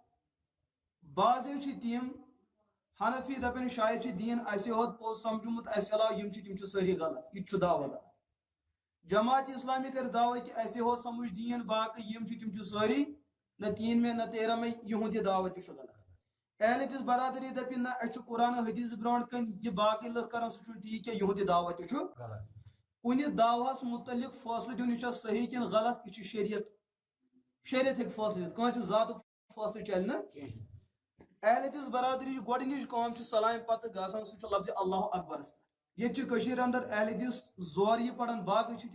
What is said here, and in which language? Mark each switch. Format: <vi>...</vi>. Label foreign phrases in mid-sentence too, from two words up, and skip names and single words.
<ks>بعضے چھِ تِم حنفی دپن شاید چھِ دیٖن اَسہِ ہوت پوٚز سمجھومُت اَسہِ علاوٕ یِم چھِ تِم چھِ سٲری غلط یہِ تہِ چھُ دعوت جماعت اسلامی کرِ دعوی کہ اَسہِ ہوت سمجھ دیٖن باقٕے یِم چھِ تِم چھِ سٲری</ks> <ur>نہ 3 میں نہ 13 میں</ur> <ks>یِہُنٛد یہِ دعوت تہِ چھُ غلط اہل حدیث برادری دپہِ نہ اَسہِ چھُ قرآن حدیث برونٛٹھ کَنۍ یہِ باقٕے لُکھ کران سُہ چھُنہٕ ٹھیٖک کینٛہہ یِہُنٛد یہِ دعوت تہِ چھُ کُنہِ دعوہس متعلق فٲصلہٕ دیُن یہِ چھا صحیح کِنہٕ غلط یہِ چھُ شریعت شریعت ہیٚکہِ فٲصلہٕ دِتھ کٲنٛسہِ ذاتُک فٲصلہٕ چلہِ نہٕ اہل حدیث برادری گۄڈنِچ کٲم چھِ سلامہِ پتہٕ گژھان سُہ چھُ لفظِ اللہ اکبرس پٮ۪ٹھ ییٚتہِ چھِ کٔشیٖرِ اندر اہل حدیث زورٕ یہِ پران باقٕے چھِ</ks>